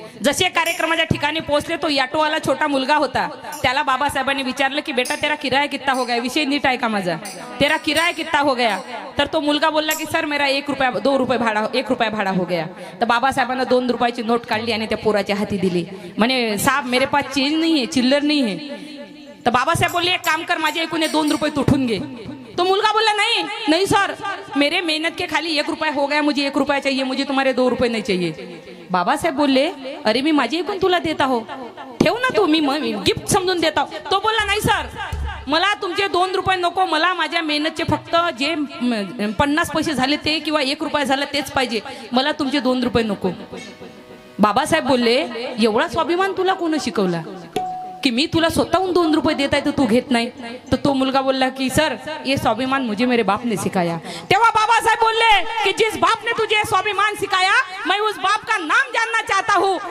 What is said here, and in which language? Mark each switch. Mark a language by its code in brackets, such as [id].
[mr] जसे कार्यक्रमाच्या ठिकाणी पोहोचले तो ऑटोवाला छोटा मुलगा होता. त्याला बाबासाहेबांनी विचारलं की [hi] बेटा तेरा किराया कितना हो गया, [mr] विषय नीट आहे का माझा, [hi] तेरा किराया कितना हो गया. [mr] तर तो मुलगा बोलला की [hi] सर मेरा 1 रुपया 2 रुपये भाडा 1 रुपया भाडा हो गया. [mr] तर बाबासाहेबांना 2 रुपयाची नोट काढली आणि त्या पोराच्या हाती दिली. म्हणे [hi] साहब मेरे पास चेंज नहीं है, चिल्लर नहीं है. [mr] तर बाबासाहेब बोलले एक काम कर, माझे एकूण 2 रुपये तुठून घे. तो मुलगा [hi] बोला नहीं सर, मेरे मेहनत के खाली 1 रुपया हो गया, मुझे 1 रुपया चाहिए, मुझे तुम्हारे 2 रुपये नहीं चाहिए. [mr] बाबासाहेब बोलले अरे मी माझे एकूण तुला देता हो, ठेव ना तू, मी गिफ्ट समजून देता. तो बोलला नाही सर, मला तुमचे 2 रुपये नको, मला माझ्या मेहनतचे फक्त जे 50 पैसे झाले ते किंवा 1 रुपया झाला तेच पाहिजे, मला तुमचे 2 रुपये नको. बाबासाहेब बोलले एवढा स्वाभिमान तुला कोण शिकवला. की मी तुला स्वतःहून 2 रुपये देत आहे तर तू घेत नाही. तर तो मुलगा बोलला की [hi] सर ये स्वाभिमान मुझे मेरे बाप ने सिखाया. [mr] तेव्हा बाबासाहेब बोलले की [hi] जिस बाप ने तुझे स्वाभिमान सिखाया मैं उस बाप का नाम जानना चाहता हूँ.